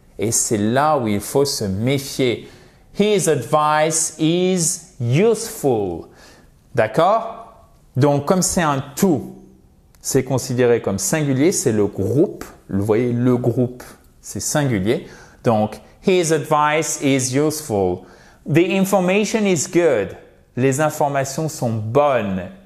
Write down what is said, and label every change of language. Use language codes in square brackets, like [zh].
[fr] Et c'est là où il faut se méfier. [en] His advice is useful. [fr] D'accord? Donc, comme c'est un tout, c'est considéré comme singulier, c'est le groupe. Vous voyez, le groupe, c'est singulier. [en] Donc, his advice is useful. The information is good. [fr] Les informations sont bonnes.